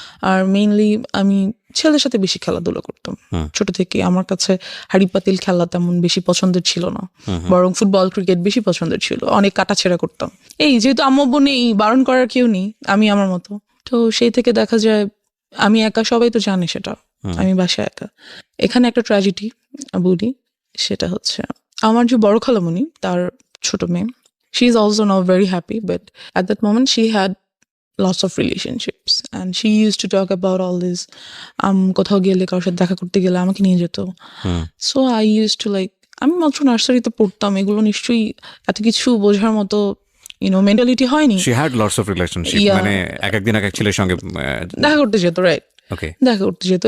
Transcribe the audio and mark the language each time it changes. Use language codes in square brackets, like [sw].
[bn] আর mainly আমি ছেলেদের সাথে বেশি খেলাধুলা করতাম ছোট থেকে। আমার কাছে হাড়ি পাতিল খেলা তেমন বেশি পছন্দের ছিল না, বরং ফুটবল ক্রিকেট বেশি পছন্দের ছিল। অনেক কাটাছেড়া করতাম। যেহেতু আম্মু নেই, বারণ করার কেউ নেই, আমি আমার মতো। তো সেই থেকে দেখা যায় আমি একা, সবাই তো জানে সেটা, আমি বাসায় একা। এখানে একটা ট্র্যাজেডি বলি, সেটা হচ্ছে আমার যে বড় খালামণি, তার ছোট মেয়ে, [en] she is also now very happy, but at that moment she had lots of relationships and she used to talk about all this. [bn] কোথাও গেলে, কারোর সাথে দেখা করতে গেলে আমাকে নিয়ে যেত। [en] So I used to [bn] আমি মাত্র নার্সারিতে পড়তাম, এগুলো নিশ্চয়ই এত কিছু বোঝার মতো মেন্টালিটি হয়নি। [en] She had lots of relationship, [bn] মানে একদিন এক ছেলের সঙ্গে দেখা করতে যেত, রাইট, দেখা করতে যেত।